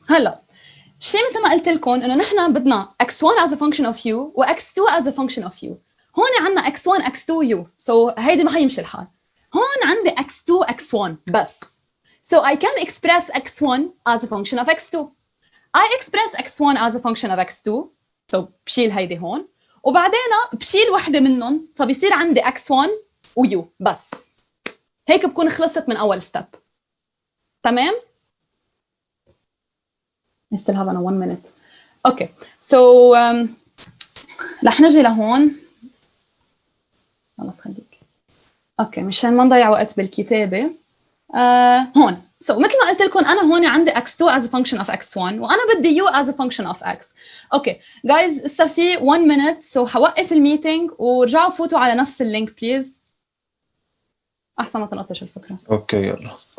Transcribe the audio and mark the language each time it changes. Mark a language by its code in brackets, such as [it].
[ar] هلا شيء مثل ما قلت لكم انه نحن بدنا [en] x1 as a function of u [ar] و x2 as a function of u. هون عندنا x1 x2 u سو هيدي ما حيمشي الحال. هون عندي x2 x1 بس. [en] So I can express x1 as a function of x2. I express x1 as a function of x2. [ar] So بشيل هيدي هون وبعدين بشيل وحده منهم فبيصير عندي x1 و u بس. هيك بكون خلصت من اول ستيب. [en] تمام؟ I still have 1 minute. Okay. [ar] So رح نجي لهون. خلص خليك. اوكي مشان ما نضيع وقت بالكتابه. هون مثل ما قلت لكم انا هون عندي [en] x2 as a function of x1 [ar] وانا بدي [en] u as a function of x. [ar] اوكي جايز لسه في 1 minute so حوقف الميتينج ورجعوا فوتوا على نفس اللينك بليز احسن ما تنقطش الفكره. اوكي يلا.